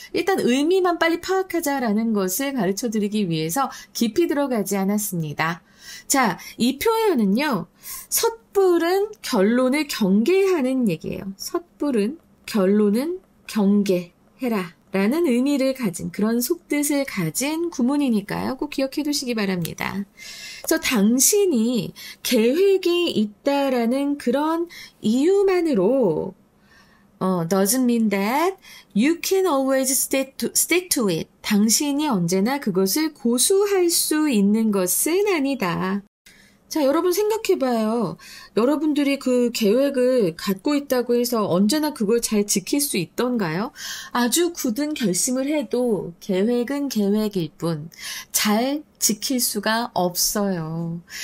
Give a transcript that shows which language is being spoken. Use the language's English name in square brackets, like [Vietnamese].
[Korean] 일단 의미만 빨리 파악하자라는 것을 가르쳐드리기 위해서 깊이 들어가지 않았습니다. 자, 이 표현은요. 섣부른 결론을 경계하는 얘기예요. 섣부른 결론은 경계해라. 라는 의미를 가진 그런 속뜻을 가진 구문이니까요. 꼭 기억해 두시기 바랍니다. 그래서 당신이 계획이 있다라는 그런 이유만으로 [English] doesn't mean that you can always stick to it. [Korean] 당신이 언제나 그것을 고수할 수 있는 것은 아니다. 자, 여러분 생각해봐요. 여러분들이 그 계획을 갖고 있다고 해서 언제나 그걸 잘 지킬 수 있던가요? 아주 굳은 결심을 해도 계획은 계획일 뿐 잘 지킬 수가 없어요.